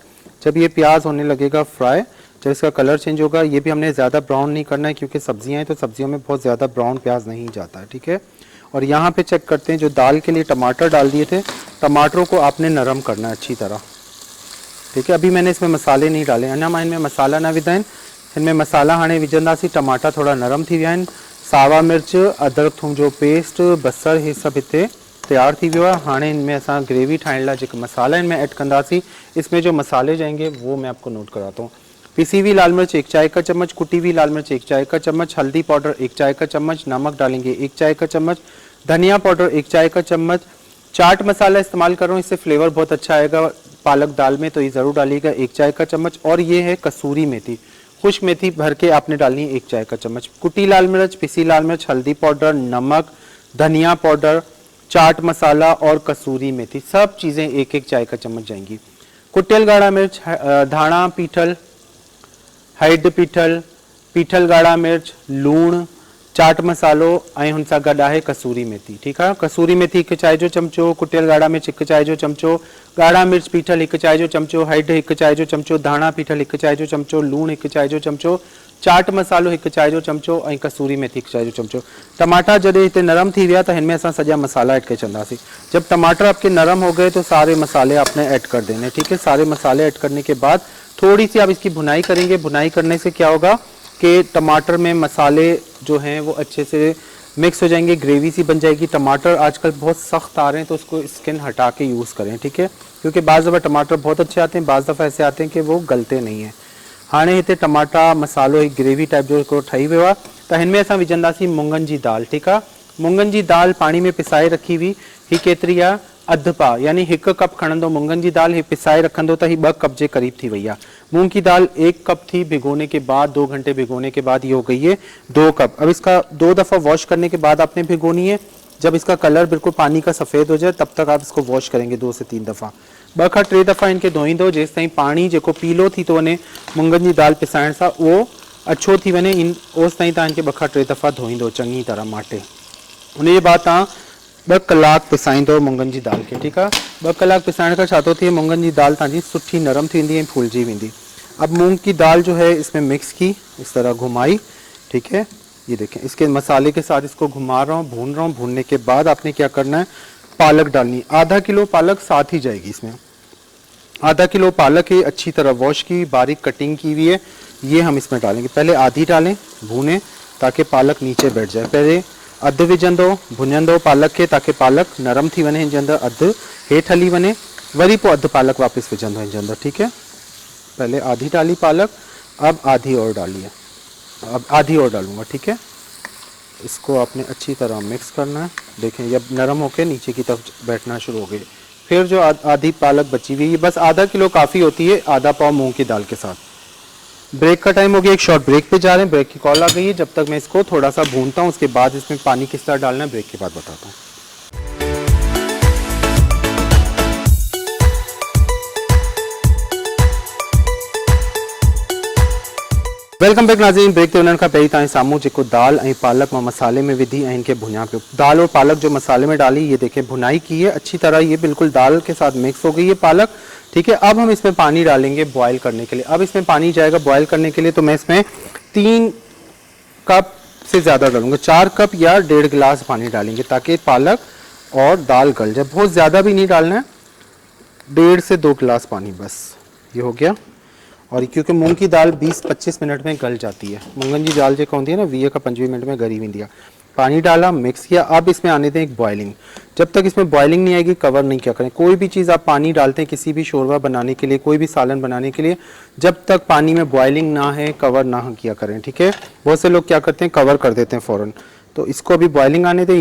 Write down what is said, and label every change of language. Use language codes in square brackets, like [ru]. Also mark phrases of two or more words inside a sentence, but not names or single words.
[ur] جب یہ پیاز ہونے لگے گا فرائی، جب اس کا [en] colour change [ur] ہوگا، یہ بھی ہم نے زیادہ براؤن نہیں کرنا ہے، کیونکہ سبزیاں ہیں تو سبزیوں میں بہت زیادہ براؤن پیاز نہیں جاتا ہے، ٹھیک ہے. اور یہاں پہ چیک کرتے ہیں، جو دال کے لیے ٹماٹر ڈال دیے تھے، ٹماٹروں کو آپ نے نرم کرنا ہے اچھی طرح، ٹھیک ہے. ابھی میں نے اس میں مسالے نہیں ڈالے, [sd] अञा मां इनमें मसाला न विधा आहिनि। इनमें मसाला हाणे विझंदासीं। टमाटा थोड़ा नरम थी विया आहिनि। सावा मिर्च, अदरक थूम जो पेस्ट, बसर, हे सभु हिते तैयार थी वियो आहे। हाणे इनमें असां ग्रेवी ठाहिण लाइ जेके मसाला इनमें ऐड कंदासीं, [ur] اس میں جو مسالے جائیں گے وہ میں آپ کو نوٹ کراتا ہوں. پسی ہوئی لال مرچ 1 چائے کا چمچ، کٹی ہوئی لال مرچ 1 چائے کا چمچ، ہلدی پاؤڈر 1 چائے کا چمچ، نمک ڈالیں گے 1 چائے کا چمچ، دھنیا پاؤڈر 1 چائے کا چمچ، چاٹ مسالہ استعمال کر رہا ہوں، اس سے فلیور بہت اچھا آئے گا پالک دال میں، تو یہ ضرور ڈالیے گا 1 چائے کا چمچ. اور یہ ہے قصوری میتھی، خشک میتھی بھر کے آپ نے ڈالنی ہے 1 چائے کا چمچ. کٹی لال مرچ، پسی لال مرچ، ہلدی پاؤڈر، نمک، دھنیا پاؤڈر، چاٹ مسالہ اور قصوری میتھی، سب چیزیں 1-1 چائے کا چمچ جائیں گی. [sd] कुटियल गाढ़ा मिर्च, धाणा पीठल, हैड पीठल, पीठल गाढ़ा मिर्च, लूण, चाट मसालो ऐं हुन सां गॾु आहे कसूरी मेथी, ठीकु आहे। कसूरी मेथी 1 चाय जो चमचो, कुटियल गाढ़ा मिर्च 1 चाय जो चमचो, गाढ़ा मिर्च पीठल 1 चाय जो चमचो, हैड 1 चाय जो चमचो, धाणा पीठल 1 चाय जो चमचो, लूण 1 चाय जो चमचो, चाट मसालो 1 चाय जो चमचो ऐं कसूरी मेथी 1 चाय जो चमचो। टमाटा जॾहिं हिते नरम थी विया त हिनमें असां सॼा मसाला ऐड करे छॾंदासीं। [ur] جب ٹماٹر آپ کے نرم ہو گئے تو سارے مسالے آپ نے ایڈ کر دینے، ٹھیک ہے. سارے مسالے ایڈ کرنے کے بعد تھوڑی سی آپ اس کی بھنائی کریں گے. بھنائی کرنے سے کیا ہوگا کہ ٹماٹر میں مسالے جو ہیں وہ اچھے سے مکس ہو جائیں گے، گریوی سی بن جائے گی. ٹماٹر آج کل بہت سخت آ رہے ہیں تو اس کو سکن ہٹا کے یوز کریں، ٹھیک ہے، کیونکہ بعض دفعہ ٹماٹر بہت اچھے آتے ہیں، بعض دفعہ ایسے آتے ہیں کہ وہ گلتے نہیں ہیں. [sd] हाणे हिते टमाटा मसालो एक [en] gravy type [sd] जो हिकिड़ो ठही वियो आहे त हिनमें असां विझंदासीं मुङनि जी दाल, ठीकु आहे। मुङनि जी दाल पाणी में पिसाए [ur] رکھی ہوئی, [sd] ही केतिरी आहे, अधु पा, यानी 1 कप खणंदो मुङनि जी दाल, ही पिसाए रखंदो त ही 2 कप जे करीब थी वई आहे। [ur] مونگ کی دال 1 کپ تھی، بھگونے کے بعد 2 گھنٹے بھگونے کے بعد یہ ہو گئی ہے 2 کپ. اب اس کا 2 دفعہ واش کرنے کے بعد آپ نے بھگونی ہے۔ جب اس کا کلر بالکل پانی کا سفید ہو جائے تب تک آپ اس کو واش کریں گے 2 سے 3 دفعہ. [sd] 2 खां 3 दफ़ा इनके धोईंदो जेसि ताईं पाणी जेको पीलो थी थो वञे मुङनि जी दाल पिसाइण सां उहो अछो थी वञे, ओसि ताईं तव्हां इनखे 2 खां 3 दफ़ा धोईंदो चङी तरह माटे। उनजे बाद तव्हां 2 कलाक पिसाईंदो मुङनि जी दाल खे, ठीकु आहे। 2 कलाक पिसाइण खां छा थो थिए, मुङनि जी दाल तव्हांजी सुठी नरम थींदी ऐं फूलजी वेंदी। [ur] اب مونگ کی دال جو ہے اس میں مکس کی، اس طرح گھمائی، ٹھیک ہے. یہ دیکھیں اس کے مسالے کے ساتھ اس کو گھما رہا ہوں، بھون رہا ہوں. بھوننے کے بعد آپ نے کیا کرنا ہے، پالک ڈالنی۔ آدھا کلو پالک ساتھ ہی جائے گی اس میں. آدھا کلو پالک ہے، اچھی طرح واش کی، باریک کٹنگ کی ہوئی ہے، یہ ہم اس میں ڈالیں گے. پہلے آدھی ڈالیں، بھونیں تاکہ پالک نیچے بیٹھ جائے. [sd] पहले अधु विझंदो, भुञंदो पालक के ताकि पालक नरम थी वञे, हिन जे अंदरि अधु हेठि हली वञे, वरी पोइ अधु पालक वापसि विझंदो हिन जे अंदरि, [ur] ٹھیک ہے. پہلے آدھی ڈالی پالک، اب آدھی اور ڈالیے، اب آدھی اور ڈالوں گا، ٹھیک ہے. اس کو آپ نے اچھی طرح مکس کرنا ہے۔ دیکھیں جب نرم ہو کر نیچے کی طرف بیٹھنا شروع ہو گئی، پھر جو آدھی پالک بچی ہوئی، بس آدھا کلو کافی ہوتی ہے آدھا پاؤ مونگ کی دال کے ساتھ. بریک کا ٹائم ہو گیا، ایک [en] short break [ur] پہ جا رہے ہیں، بریک کی کال آ گئی ہے. جب تک میں اس کو تھوڑا سا بھونتا ہوں، اس کے بعد اس میں پانی کس طرح ڈالنا ہے بریک کے بعد بتاتا ہوں. [en] welcome back [ur] ناظرین. [sd] ब्रेक ते वञण खां पहिरीं तव्हांजे साम्हूं जेको दाल ऐं पालक मां मसाले में विधी ऐं इनके भुञा पियो। [ur] دال اور پالک جو مسالے میں ڈالی، یہ دیکھیں بھنائی کی ہے اچھی طرح، یہ بالکل دال کے ساتھ مکس ہو گئی ہے پالک، ٹھیک ہے. اب ہم اس میں پانی ڈالیں گے بوائل کرنے کے لیے۔ اب اس میں پانی جائے گا بوائل کرنے کے لیے، تو میں اس میں 3 کپ سے زیادہ ڈالوں گا، 4 کپ یا 1.5 گلاس پانی ڈالیں گے تاکہ پالک اور دال گل جائے. بہت زیادہ بھی نہیں ڈالنا ہے، 1.5 سے 2 گلاس پانی بس، یہ ہو گیا. اور کیونکہ مونگ کی دال 20-25 منٹ میں گل جاتی ہے, [sd] मुङनि जी दाल जेका होती है ना 20 का 25 मिनट में गली वेंदी आहे। [ur] پانی ڈالا، مکس کیا. اب اس میں آنے دیں ایک بوائلنگ۔ جب تک اس میں بوائلنگ نہیں آئے گی کور نہیں کیا کریں. کوئی بھی چیز آپ پانی ڈالتے ہیں کسی بھی شوربہ بنانے کے لیے، کوئی بھی سالن بنانے کے لیے، جب تک پانی میں بوائلنگ نہ ہے کور نہ کیا کریں، ٹھیک ہے. بہت سے لوگ کیا کرتے ہیں کور کر دیتے ہیں فوراً، تو اس کو ابھی بوائلنگ آنے دیں.